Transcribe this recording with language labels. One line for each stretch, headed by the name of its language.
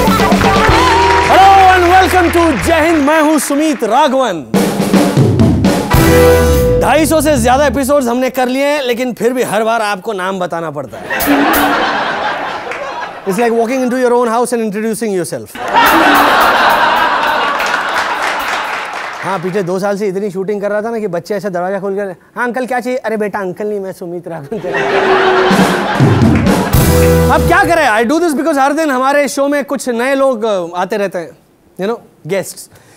English: Hello and welcome to Jai Hind.
Hindi: मैं हूं सुमित राघवन। 250 से ज्यादा एपिसोड्स हमने कर लिए हैं, लेकिन फिर भी हर बार आपको नाम बताना पड़ता है।
English: It's like walking into your own house and introducing yourself.
Hindi: हाँ, पिछले 2 साल से इतनी शूटिंग कर रहा था ना कि बच्चे ऐसे दरवाजा खोल कर, हाँ अंकल क्या चाहिए? अरे बेटा अंकल नहीं, मैं सुमित राघवन। अब क्या करें?
English: I do this because
Hindi: हर दिन हमारे शो में कुछ नए लोग आते रहते हैं,
English: you know, guests.